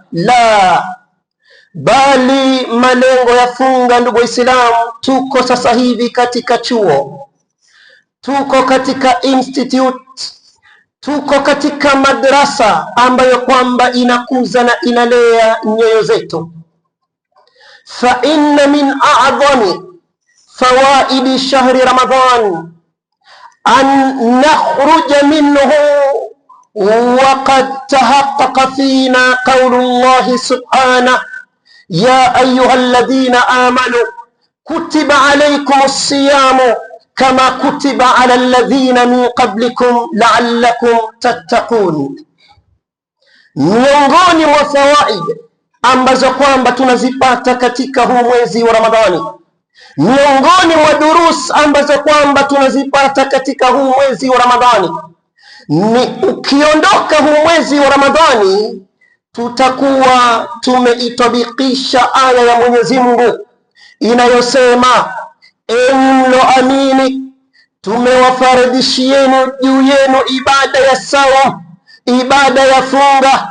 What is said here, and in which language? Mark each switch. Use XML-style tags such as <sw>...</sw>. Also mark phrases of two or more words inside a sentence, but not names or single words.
<sw>La, bali malengo ya funga, ndugu Waislamu, tuko sasa hivi katika chuo, tuko katika institute, tuko katika madrasa ambayo kwamba inakuza na inalea nyoyo zetu.</sw> <ar>فإن من أعظم فوائد شهر رمضان أن نخرج منه وقد تحقق فينا قول الله سبحانه يا أيها الذين آمنوا كتب عليكم الصيام كما كتب على الذين من قبلكم لعلكم تتقون.</ar> <sw>Miongoni mwa fawaid ambazo kwamba tunazipata katika huu mwezi wa Ramadhani, miongoni mwa durus ambazo kwamba tunazipata katika huu mwezi wa Ramadhani ni ukiondoka huu mwezi wa Ramadhani tutakuwa tumeitabikisha aya ya Mwenyezi Mungu inayosema, enyi mloamini, tumewafaradhishieni juu yenu ibada ya saum, ibada ya funga.</sw>